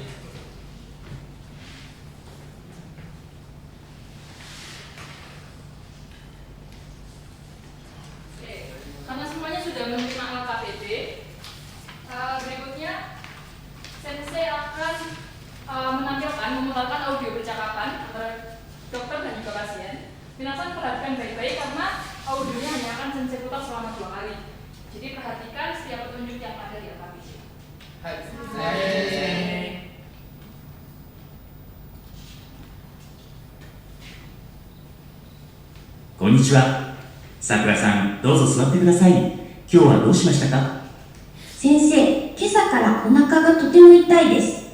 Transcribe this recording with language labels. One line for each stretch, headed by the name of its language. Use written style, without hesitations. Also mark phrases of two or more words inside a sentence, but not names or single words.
Indonesian: Oke, karena semuanya sudah menerima LKPD, berikutnya Sensei akan memutarkan audio percakapan antara dokter dan juga pasien. Minasan perhatikan baik-baik karena audionya hanya akan Sensei putar selama 2 kali. Jadi perhatikan setiap petunjuk yang ada di LKPD.
Japanese: Hai, Sensei. こんにちは。さくらさん、どうぞ座ってください。今日はどうしましたか？先生、今朝からお腹がとても痛いです。